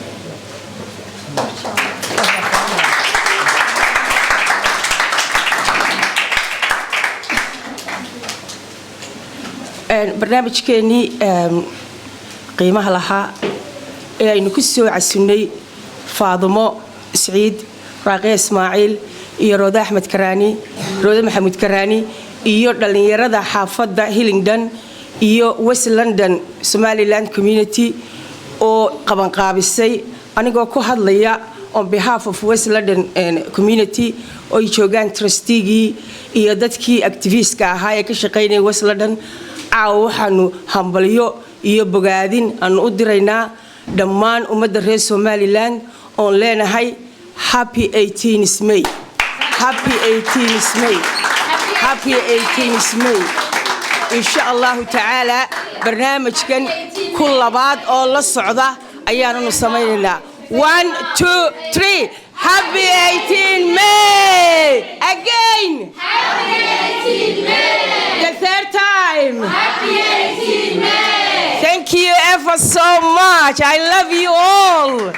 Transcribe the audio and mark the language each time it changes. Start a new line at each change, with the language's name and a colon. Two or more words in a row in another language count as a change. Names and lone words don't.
Somali: barnaamijkeeni qiimaha lahaa ee aynu ku soo casunnay Faadimo Saciid Raaqi Ismaaciil iyo Rooda Axmed Karaani Rooda Maxamuud Karaani iyo dhalinyarada xaafadda Hillingdon iyo West London Somaliland community oo qaban qaabisay anigoo ku hadlaya
English: on behalf of West London community
Somali: oo ay joogaan trustee iyo dadkii activist-ka ahaa ee ka shaqeynay West London waxaanu hambalyo iyo bogaadin aan u diraynaa dhammaan ummadda reer Somaliland oo leenahay
English: happy 18th May happy 18th May happy 18th May
Arabic: insha Allah ta'ala
Somali: barnaamijkan ku labaad oo la socda ayaanu sameeynaa
English: 1 2 3 happy 18th May again happy 18th May the third time happy 18th May thank you ever so much I love you all